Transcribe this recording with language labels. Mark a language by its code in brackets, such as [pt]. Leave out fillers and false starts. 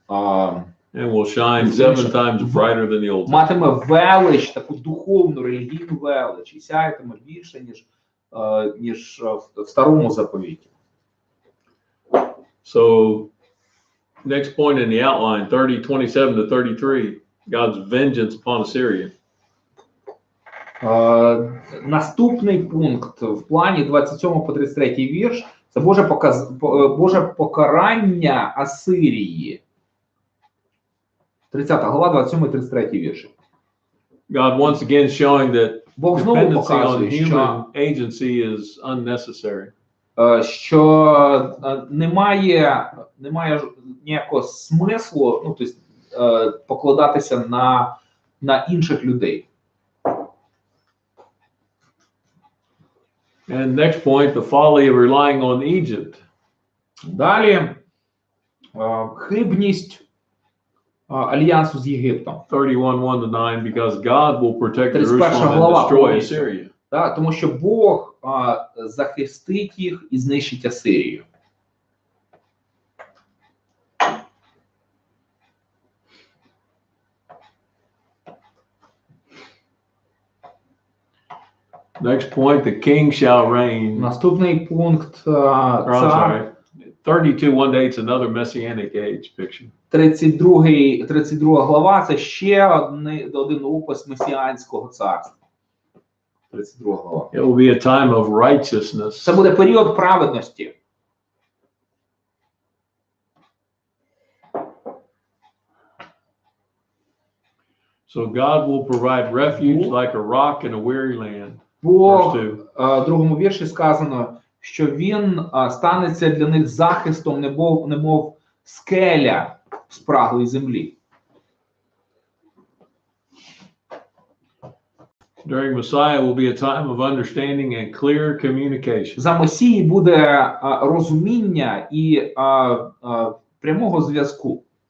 [en] And will shine 7 times brighter than the old. [uk] Матиме велич, таку духовну, релігійну велич, і сяятиме більше, ніж в старому заповіті. [en] So, next point in the outline, 30:27 to 33, God's vengeance upon Assyria. [uk] Наступний пункт в плані 27 по 33 вірш – це Боже покарання Асирії. 30 глава, 27 і 33 вірші. [en] God once again showing that [uk] Бог знову [en] dependency on [uk] показує, [en] human agency is unnecessary. [uk] Що немає ніякого смислу, ну, тобто, покладатися на інших людей. [en] And next point, the folly of relying on Egypt. [uk] Далі хибність альянсу з Єгиптом. [en] 31:1-9, because God will protect Jerusalem and destroy Assyria. [uk] Так, тому що Бог захистить їх і знищить Асирію. [en] Next point, the king shall reign. [uk] Наступний пункт, цар. [en] 32:1-8, it's another messianic age picture. [uk] 32 глава, це ще один опис месіанського царства. 32 глава. [en] It will be a time of righteousness. [uk] Це буде період праведності. [en] So God will provide refuge like a rock in a weary land. [uk] Бог, в другому вірші сказано, що він станеться для них захистом, немов скеля в спраглій землі. [en] During Messiah will be a time of understanding and clear communication. [uk] За Месії буде розуміння і прямого зв'язку.